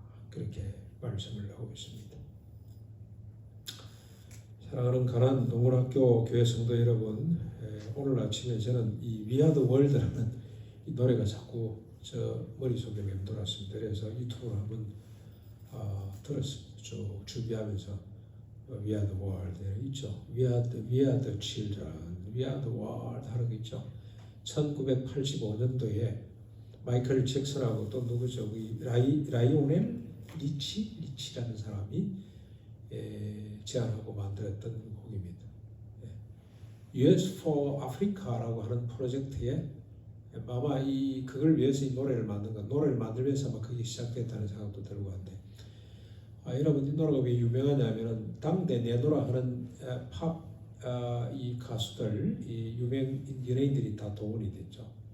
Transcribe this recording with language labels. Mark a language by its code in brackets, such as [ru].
[ko] 그렇게 말씀을 하고 있습니다. 사랑하는 가나안 동문학교 교회 성도 여러분, 오늘 아침에 저는 이 We Are the World라는 이 노래가 자꾸 저 머릿속에 맴돌았습니다. 그래서 유튜브로 한번 들었습니다. 쭉 준비하면서 We Are the World 있죠. [en] We are the children, We are the world [ko] 하는 거 있죠. 1985년도에 마이클 잭슨하고 또 누구죠? 라이오넬 리치라는 사람이 제안하고 만들었던 곡입니다. US for Africa라고 하는 프로젝트에 아마 그걸 위해서 이 노래를 만든 건 노래를 만들면서 아마 그게 시작됐다는 생각도 들고 한데 여러분 이 노래가 왜 유명하냐면은 당대 내노라 하는 팝 이 가수들, 이 유명 연예인들이 다 동원이 됐죠.